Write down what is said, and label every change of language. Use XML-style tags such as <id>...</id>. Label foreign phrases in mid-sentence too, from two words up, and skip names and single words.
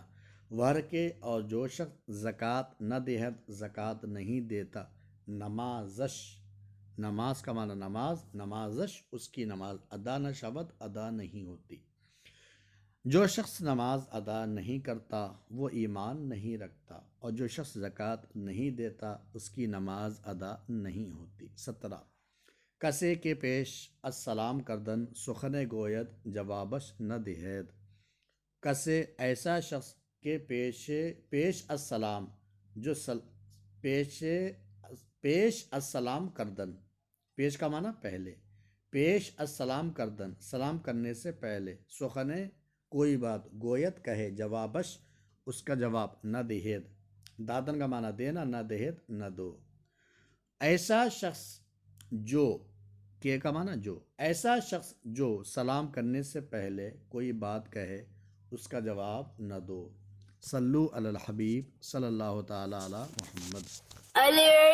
<ur>وہر کے اور جو شخص زکوٰۃ</ur> <fa>نہ دہت</fa> <ur>زکوٰۃ نہیں دیتا، نماز کا معنی نمازش اس کی نماز</ur> <fa>ادا نہ شود</fa> <ur>ادا نہیں ہوتی۔ جو شخص نماز ادا نہیں کرتا وہ ایمان نہیں رکھتا، اور جو شخص زکوٰۃ نہیں دیتا اس کی نماز ادا نہیں ہوتی۔</ur> <fa>17 کسے کے پیش السلام کردن سخن گوید جوابش نہ دہید۔</fa> <ur>کسے ایسا شخص کے</ur> <fa>پیش السلام</fa> <ur>جو</ur> <fa>پیش السلام کردن،</fa> <ur>پیش کا معنی پہلے،</ur> <fa>پیش السلام کردن</fa> <ur>سلام کرنے سے پہلے، سخنے کوئی بات، گویت کہے، جوابش اس کا جواب،</ur> <fa>نہ دہید دادن</fa> <ur>کا معنی دینا،</ur> <fa>نہ دہید</fa> <ur>نہ دو۔ ایسا شخص جو کے کا معنی جو، ایسا شخص جو سلام کرنے سے پہلے کوئی بات کہے اس کا جواب نہ دو۔</ur> <ar>صلو علی الحبیب صلی اللہ تعالی علی محمد۔</ar>